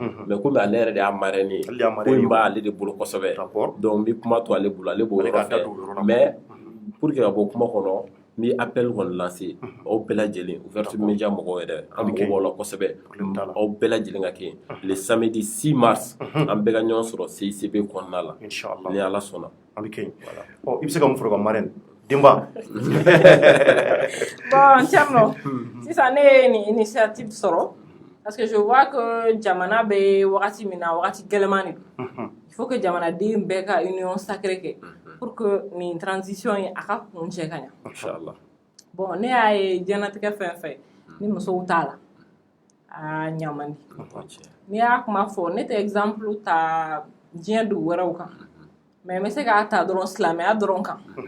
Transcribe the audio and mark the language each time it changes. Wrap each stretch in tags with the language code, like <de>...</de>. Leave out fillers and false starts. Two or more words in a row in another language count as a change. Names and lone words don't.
<bm>mais komi ale yɛrɛ de y'a marraine ko in b'ale de bolo kosɛbɛ donc n bɛ kuma to ale bolo ale b'o yɔrɔ fɛ</bm> <fr>mais pour que</fr> <bm>ka bɔ kuma kɔnɔ n bɛ appel kɔni lancer aw bɛɛ lajɛlen</bm> <fr>ouverture média</fr> <bm>mɔgɔw yɛrɛ an mago b'aw la kosɛbɛ aw bɛɛ lajɛlen ka kɛ</bm> <fr>le samedi 6 mars</fr> <bm>an bɛɛ ka ɲɔgɔn sɔrɔ CICB kɔnɔna la ni Ala sɔnna an bɛ kɛ yen i bɛ se ka mun fɔ ka marraine Demba bon Thierno sisan ne ye nin initiative sɔrɔ</bm> <fr>parce que je vois que</fr> <bm>jamana bɛ wagati min na wagati gɛlɛman de don</bm> <fr>il faut que</fr> <bm>jamanaden bɛɛ ka</bm> <fr>union sacrée</fr> <bm>kɛ</bm> <fr>pour que</fr> <bm>nin transition ye a ka kun cɛ ka ɲɛ inchallah bon ne y'a ye diɲɛlatigɛ fɛn fɛn ni musow t'a la a ɲa man di n'i y'a kuma fɔ ne tɛ exemple ta diɲɛ dugu wɛrɛw kan mais n bɛ se k'a ta dɔrɔn silamɛya dɔrɔn kan</bm>